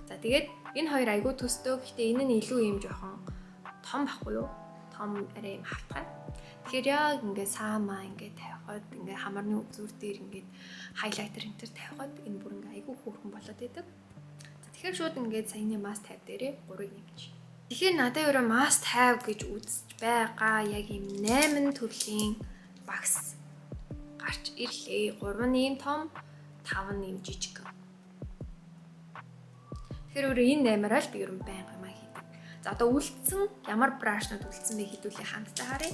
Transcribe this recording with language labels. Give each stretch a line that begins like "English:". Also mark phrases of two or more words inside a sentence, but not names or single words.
Mongolian: За тэгээд энэ хоёр айгүй төстэй. Гэхдээ энэ нь илүү юм жоохон том байхгүй юу? Том арай юм хавтгай. Тэгэхээр яг ингээд саамаа ингээд тавихад ингээд хамарны үзүүр дээр ингээд хайлайтер энтер тавихад энэ бүр ингээд айгүй хөөрхөн болоод идэг. За тэгэхээр шууд ингээд саяны
English: must have
Mongolian: дээрээ 3-ыг нэмж. Тэгэхээр надад өөрөө
English: must have
Mongolian: гэж үзэж байгаа яг юм 8 төрлийн багс гарч ирлээ. 3 нь ийм том, 5 нь ийм жижиг. Тэгэхээр өөрөө энэ 8-аар л би ер нь байнга юм хийдэг. За одоо үлдсэн ямар брашнууд үлдсэн бэ хэдүүлээ хамтдаа харъя.